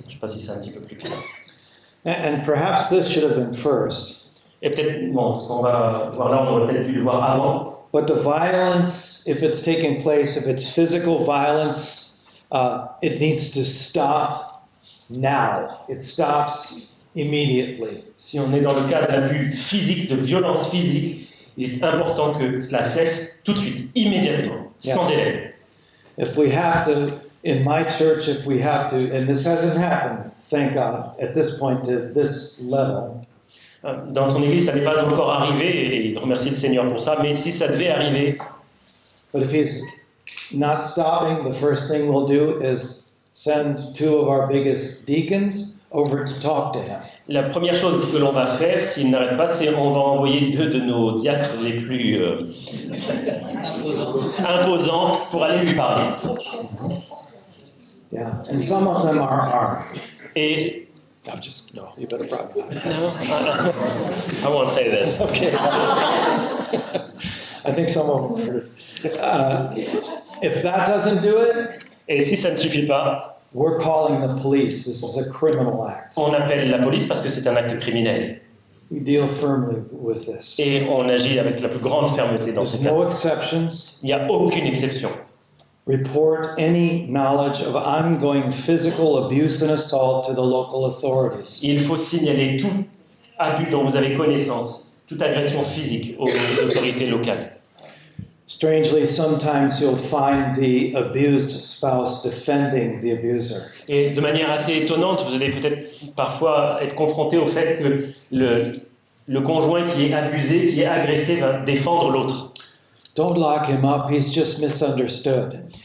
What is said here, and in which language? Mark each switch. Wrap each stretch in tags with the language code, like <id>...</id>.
<fr>Je ne sais pas si c'est un petit peu plus clair.</fr> <en>And perhaps this should have been first.</en> <fr>Et peut-être, bon, ce qu'on va voir là, on aurait peut-être dû le voir avant.</fr> <en>But the violence, if it's taking place, if it's physical violence, it needs to stop now. It stops immediately.</en> <fr>Si on est dans le cas d'abus physique, de violence physique, il est important que cela cesse tout de suite, immédiatement, sans délai.</fr> <en>If we have to, in my church, if we have to, and this hasn't happened, thank God, at this point to this level.</en> <fr>Dans son église, ça n'est pas encore arrivé, et il remercie le Seigneur pour ça, mais si ça devait arriver,</fr> <en>But if he's not stopping, the first thing we'll do is send two of our biggest deacons over to talk to him.</en> <fr>la première chose que l'on va faire, s'il n'arrête pas, c'est on va envoyer 2 de nos diacres les plus imposants pour aller lui parler.</fr> <en>Yeah, and some of them are armed.</en> <fr>Et</fr> <en>I'm just, no, you better probably not. No, I won't say this. Okay. I think some of them are. If that doesn't do it,</en> <fr>Et si ça ne suffit pas,</fr> <en>we're calling the police. This is a criminal act.</en> <fr>on appelle la police parce que c'est un acte criminel.</fr> <en>We deal firmly with this.</en> <fr>Et on agit avec la plus grande fermeté dans</fr> <en>There's</en> <fr>ces cas.</fr> <en>no exceptions.</en> <fr>Il n'y a aucune exception.</fr> <en>Report any knowledge of ongoing physical abuse and assault to the local authorities.</en> <fr>Il faut signaler tout abus dont vous avez connaissance, toute agression physique aux autorités locales.</fr> <en>Strangely, sometimes you'll find the abused spouse defending the abuser.</en> <fr>Et de manière assez étonnante, vous allez peut-être parfois être confronté au fait que le conjoint qui est abusé, qui est agressé, va défendre l'autre.</fr> <en>Don't lock him up, he's just misunderstood.</en>